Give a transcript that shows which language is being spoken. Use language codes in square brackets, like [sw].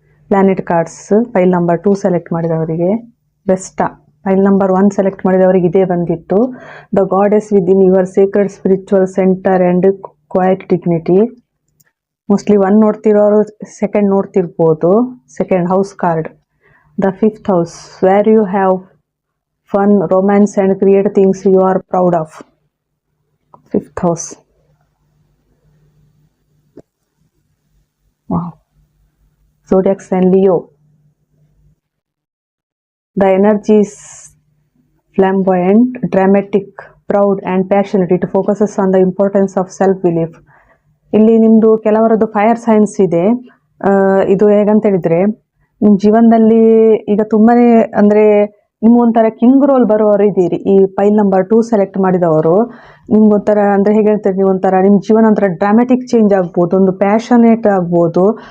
[kn] Planet cards file number 2 select ಮಾಡಿದವರಿಗೆ ಬೆಸ್ಟಾ. File number 1 select ಮಾಡಿದವರಿಗೆ ಇದೇ ಬಂದಿತ್ತು. [en] The goddess within your secret spiritual centre and quiet dignity. [kn] Mostly 1 ನೋಡ್ತಿರೋರು 2nd ನೋಡ್ತಿರ್ಬೋದು. [en] 2nd house card, the 5th house, where you have fun, romance and create things you are proud of. 5th house. Wow. Zodiac sign Leo. The energy is flamboyant, dramatic, proud and passionate. It focuses on the importance of self-belief. [kn] ಇಲ್ಲಿ ನಿಮ್ಮದು ಕೆಲವರದ್ದು fire science ಇದೆ. ಇದು ಹೇಗಂತ ಹೇಳಿದ್ರೆ, ನಿಮ್ಮ ಜೀವನದಲ್ಲಿ ಈಗ ತುಂಬಾನೇ, ಅಂದರೆ ನಿಮ್ಗೊಂಥರ ಕಿಂಗ್ ರೋಲ್ ಬರೋರು ಇದ್ದೀರಿ. ಈ ಫೈಲ್ ನಂಬರ್ 2 ಸೆಲೆಕ್ಟ್ ಮಾಡಿದವರು ನಿಮ್ಗೊಂಥರ, ಅಂದರೆ ಹೇಗೆ ಹೇಳ್ತಾರೆ, ನೀವೊಂಥರ ನಿಮ್ಮ ಜೀವನ ಒಂಥರ ಡ್ರಾಮ್ಯಾಟಿಕ್ ಚೇಂಜ್ ಆಗ್ಬೋದು, ಒಂದು ಪ್ಯಾಷನೇಟ್ ಆಗ್ಬೋದು.